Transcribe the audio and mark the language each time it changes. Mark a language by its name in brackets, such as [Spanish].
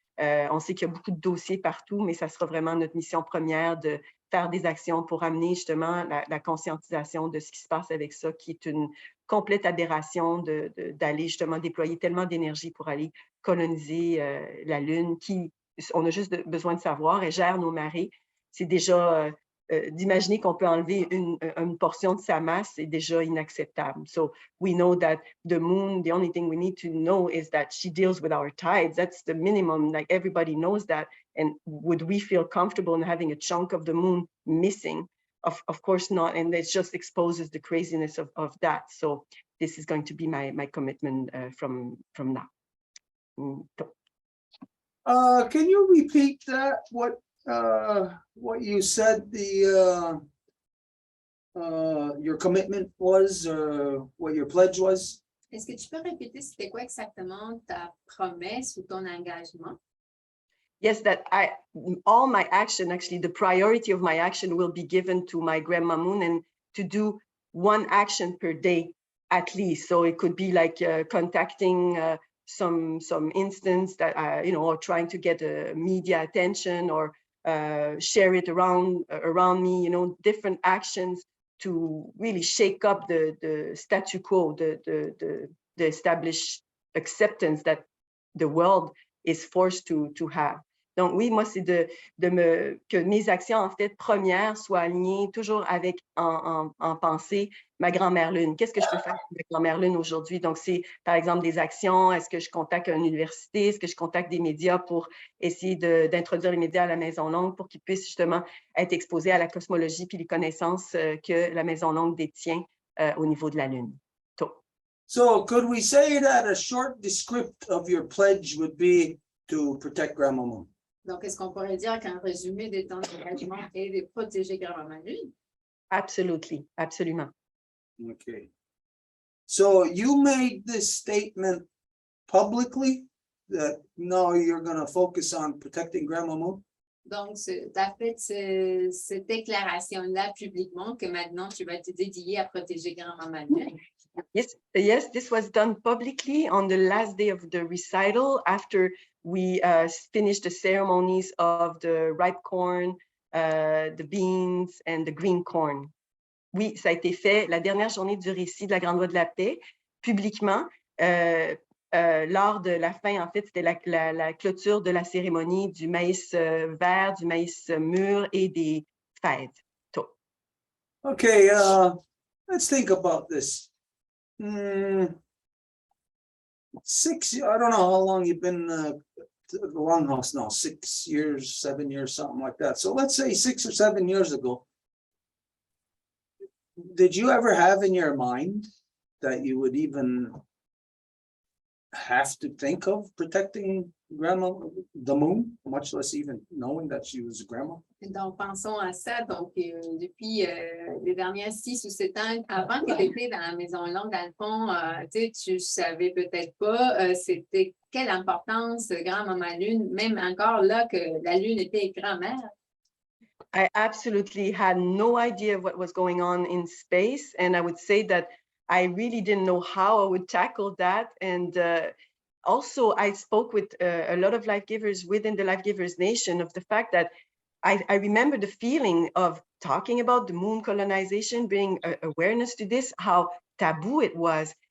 [French] On sait qu'il y a beaucoup de dossiers partout, mais ça sera vraiment notre mission première de faire des actions pour amener justement la conscientisation de ce qui se passe avec ça, qui est une complète aberration d'aller justement déployer tellement d'énergie pour aller coloniser la Lune, qui, on a juste besoin de savoir, elle gère nos marées. C'est déjà... d'imaginer qu'on peut enlever une portion de sa masse est déjà inacceptable. [English] So we know that the moon, the only thing we need to know is that she deals with our tides. That's the minimum, like everybody knows that. And would we feel comfortable in having a chunk of the moon missing? Of course not, and it just exposes the craziness of that. So this is going to be my commitment from now. Can you repeat that? What you said your commitment was, what your pledge was? [French] Est-ce que tu peux répéter c'était quoi exactement ta promesse ou ton engagement? [English] Yes, that all my action, actually, the priority of my action will be given to my Grandma Moon and to do one action per day at least. So it could be like contacting some instance that, or trying to get media attention or share it around me, different actions to really shake up the statu quo, the established acceptance that the world is forced to have. [French] Donc oui, moi, c'est que mes actions, en fait, premières soient alignées toujours avec, en pensée, ma grand-mère Lune. Qu'est-ce que je peux faire pour ma grand-mère Lune aujourd'hui? Donc, c'est, par exemple, des actions. Est-ce que je contacte une université? Est-ce que je contacte des médias pour essayer d'introduire les médias à la Maison Longue pour qu'ils puissent justement être exposés à la cosmologie puis les connaissances que la Maison Longue détient au niveau de la Lune? [English] So could we say that a short descript of your pledge would be to protect Grandma Moon? [French] Donc, est-ce qu'on pourrait dire qu'un résumé de ton engagement est de protéger Grand-Maman Lune? [English] Absolutely, [French] absolument. [English] Okay. So you made this statement publicly that no, you're going to focus on protecting Grandma Moon? [French] Donc, tu as fait cette déclaration-là publiquement que maintenant tu vas te dédier à protéger Grand-Maman Lune. [English] Yes, this was done publicly on the last day of the recital after we finished the ceremonies of the ripe corn, the beans, and the green corn. [French] Oui, ça a été fait la dernière journée du récit de la Grande Voie de la Paix, publiquement, lors de la fin, en fait, c'était la clôture de la cérémonie du maïs vert, du maïs mûr et des fèves. [English] Okay, let's think about this. 6, I don't know how long you've been to the Longhouse now, 6 years, 7 years, something like that. So let's say 6 or 7 years ago, did you ever have in your mind that you would even have to think of protecting Grandma, the Moon, much less even knowing that she was a grandma? [French] Donc, pensons à ça. Donc, depuis les dernières 6 ou 7 ans, avant que tu étais dans la Maison Longue, dans le fond, tu ne savais peut-être pas c'était quelle importance Grand-Maman Lune, même encore là que la Lune était grand-mère. [English] I absolutely had no idea what was going on in space. And I would say that I really didn't know how I would tackle that. And also, I spoke with a lot of life givers within the Life Givers Nation of the fact that I remember the feeling of talking about the moon colonization, bringing awareness to this, how taboo it was.